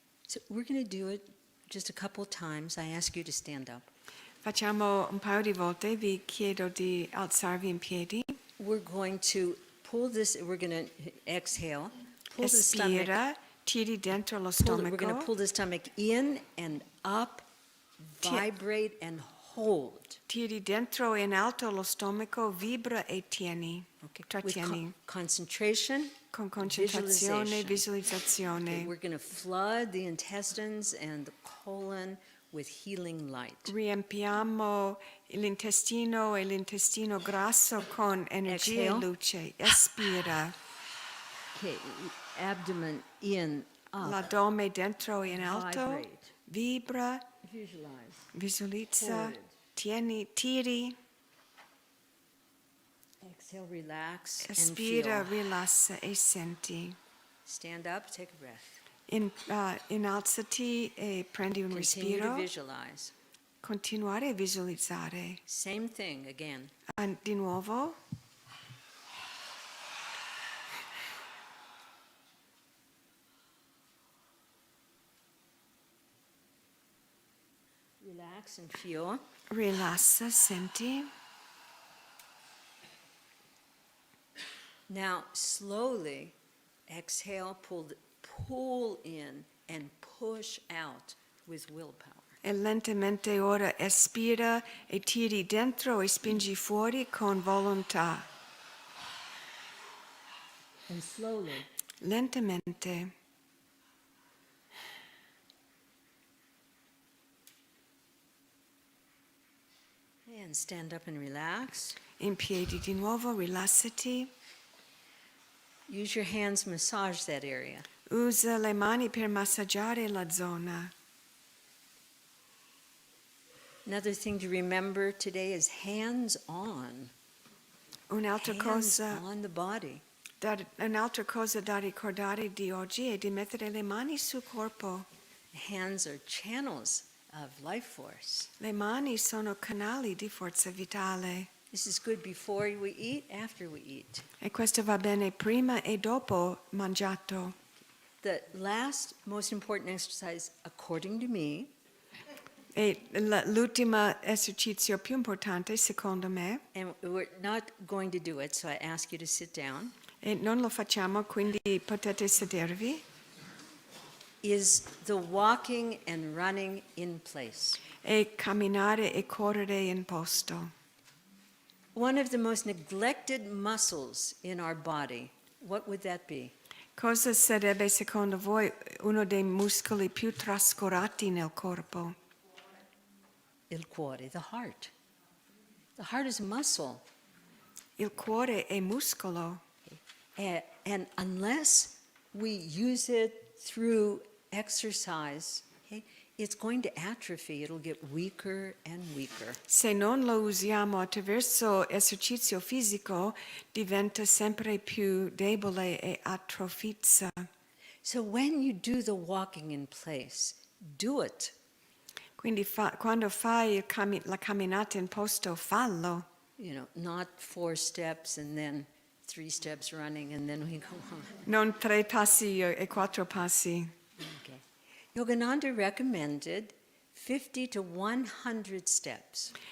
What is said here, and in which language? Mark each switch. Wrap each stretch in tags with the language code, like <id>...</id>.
<en>so we're going to do it just a couple of times. I ask you to stand up.</en> <it>Facciamo un paio di volte, vi chiedo di alzarvi in piedi.</it> <en>We're going to pull this, we're going to exhale, pull the stomach,</en> <it>Espira, tiri dentro lo</it> <en>we're going to</en> <it>stomaco,</it> <en>pull the stomach in and up, vibrate and hold.</en> <it>tiri dentro e in alto lo stomaco, vibra e tieni,</it> <en>Okay. With</en> <it>trattieni,</it> <en>concentration,</en> <it>con concentrazione,</it> <en>visualization.</en> <it>visualizzazione.</it> <en>We're going to flood the intestines and the colon with healing light.</en> <it>Riempiamo l'intestino e l'intestino grasso con energia e</it> <en>Exhale.</en> <it>luce. Espira.</it> <en>Okay, abdomen in, up,</en> <it>L'addome dentro e in alto.</it> <en>vibrate,</en> <it>Vibra,</it> <en>visualize,</en> <it>visualizza,</it> <en>Hold.</en> <it>tieni, tiri.</it> <en>exhale, relax, and</en> <it>Espira,</it> <en>feel.</en> <it>rilassa e senti.</it> <en>Stand up, take a breath.</en> <it>Innalzati e prendi un</it> <en>Continue to</en> <it>respiro.</it> <en>visualize.</en> <it>Continuare a visualizzare.</it> <en>Same thing again.</en> <it>Di nuovo.</it> <en>Relax and feel.</en> <it>Rilassa, senti.</it> <en>Now, slowly exhale, pull in and push out with willpower.</en> <it>E lentamente ora espira e tiri dentro e spingi fuori con volontà.</it> <en>And slowly.</en> <it>Lentamente.</it> <en>And stand up and relax.</en> <it>In piedi di nuovo, rilassati.</it> <en>Use your hands, massage that area.</en> <it>Usa le mani per massaggiare la zona.</it> <en>Another thing to remember today is hands on.</en> <it>Un'altra</it> <en>hands</en> <it>cosa,</it> <en>on the body.</en> <it>un'altra cosa da ricordare di oggi è di mettere le mani sul corpo.</it> <en>Hands are channels of life force.</en> <it>Le mani sono canali di forza vitale.</it> <en>This is good before we eat, after we eat.</en> <it>E questo va bene prima e dopo mangiato.</it> <en>The last most important exercise, according to me,</en> <it>E l'ultimo esercizio più importante, secondo me,</it> <en>and we're not going to do it, so I ask you to sit down,</en> <it>e non lo facciamo, quindi potete sedervi,</it> <en>is the walking and running in place.</en> <it>e camminare e correre in posto.</it> <en>One of the most neglected muscles in our body, what would that be?</en> <it>Cosa sarebbe secondo voi uno dei muscoli più trascurati nel corpo? Il cuore,</it> <en>the heart. The heart is a muscle.</en> <it>Il cuore è muscolo.</it> <en>And unless we use it through exercise, okay, it's going to atrophy. It'll get weaker and weaker.</en> <it>Se non lo usiamo attraverso esercizio fisico, diventa sempre più debole e atrofizza.</it> <en>So when you do the walking in place, do it.</en> <it>Quindi quando fai la camminata in posto, fallo.</it> <en>You know, not 4 steps and then 3 steps running and then we go on.</en> <it>Non 3 passi e 4 passi.</it> <en>Okay. Yogananda recommended 50 to 100 steps.</en>